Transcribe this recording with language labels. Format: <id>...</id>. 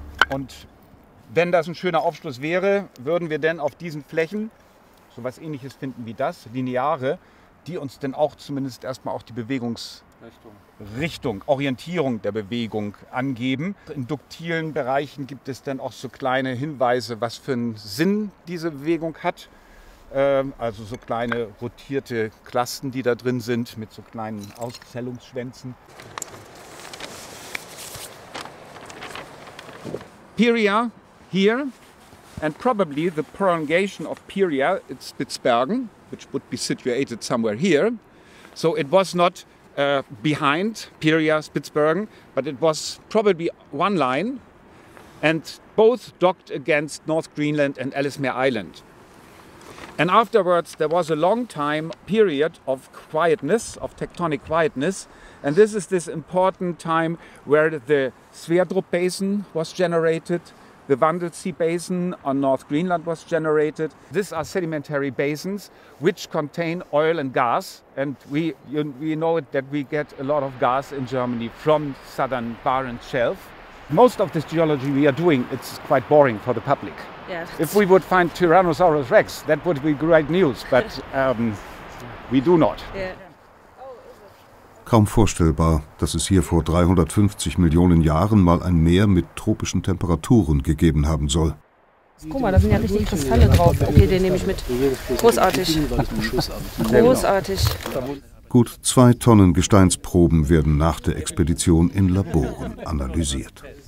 <de>Und wenn das ein schöner Aufschluss wäre, würden wir dann auf diesen Flächen so was Ähnliches finden wie das, Lineare, die uns dann auch zumindest erstmal auch die Bewegungsrichtung, Orientierung der Bewegung angeben. In duktilen Bereichen gibt es dann auch so kleine Hinweise, was für einen Sinn diese Bewegung hat. Also so kleine rotierte Klasten, die da drin sind, mit so kleinen Auszellungsschwänzen.</de> <en>Pieria here, and probably the prolongation of Pieria at Spitzbergen, which would be situated somewhere here. So it was not behind Pieria, Spitzbergen, but it was probably one line, and both docked against North Greenland and Ellesmere Island. And afterwards there was a long time period of quietness, of tectonic quietness, and this is this important time where the Sverdrup Basin was generated, the Wandelsee Basin on North Greenland was generated. These are sedimentary basins which contain oil and gas, and we know that we get a lot of gas in Germany from southern Barents Shelf. Most of this geology we are doing, it's quite boring for the public. Yeah, if we would find Tyrannosaurus Rex, that would be great news, but we do not. Yeah.</en> <de>Kaum vorstellbar, dass es hier vor 350 Millionen Jahren mal ein Meer mit tropischen Temperaturen gegeben haben soll. Guck mal, da sind ja richtig Kristalle drauf. Okay, den nehme ich mit. Großartig. Großartig. Gut 2 Tonnen Gesteinsproben werden nach der Expedition in Laboren analysiert.</de>